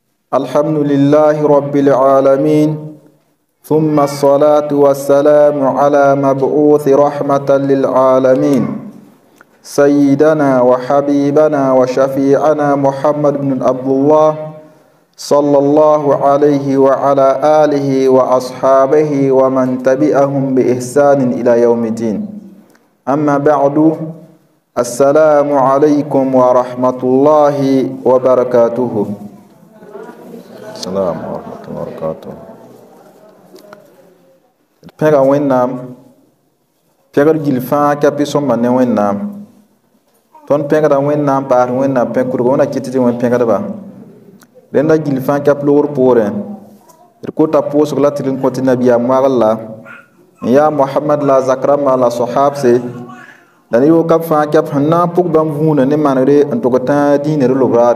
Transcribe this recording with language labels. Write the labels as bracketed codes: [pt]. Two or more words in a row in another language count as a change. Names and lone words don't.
[ar] الحمد لله رب العالمين، ثم الصلاة والسلام على مبعوث رحمة للعالمين سيدنا وحبيبنا وشفيعنا محمد بن عبد الله صلى الله عليه وعلى آله وأصحابه ومن تبعهم بإحسان إلى يوم الدين. أما بعد، السلام عليكم ورحمة الله وبركاته. السلام ورحمة الله وبركاته. [mos] Pẽga Wẽnnaam, pẽgr gill fãa ka pɩ sõmba ne Wẽnnaam. Tõnd pẽgda Wẽnnaam paasd Wẽnnaam pẽ-kʋdg wẽna kɩt tɩ wẽn pẽgdba. Rẽnda gill fãa ka loogr poorẽ d kota pʋʋsg la tɩ d n kõ tɩ nabiyaam wagl la n yaa Mohamad la a zak rãmbã la sohaabse la ne yookab fãa kɛp sẽn na n pʋg bãmb vũunã ne manegre n tʋg tã dĩinã d lobraare.